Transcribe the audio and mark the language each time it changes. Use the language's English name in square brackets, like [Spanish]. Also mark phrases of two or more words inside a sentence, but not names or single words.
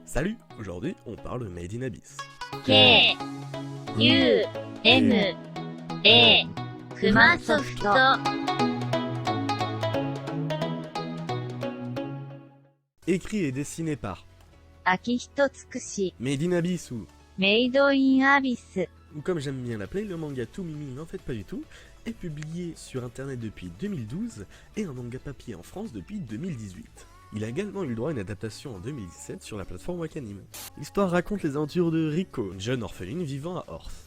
[French] Salut, aujourd'hui on parle de Made in Abyss. K U M A クマソフト Écrit et dessiné par 秋人つくし Made in Abyss ou メイドインアビス comme j'aime bien l'appeler, le manga Tout Mimi n'en fait pas du tout, est publié sur internet depuis 2012 et un manga papier en France depuis 2018. Il a également eu le droit à une adaptation en 2017 sur la plateforme Wakanim. L'histoire raconte les aventures de Riko, une jeune orpheline vivant à Orth.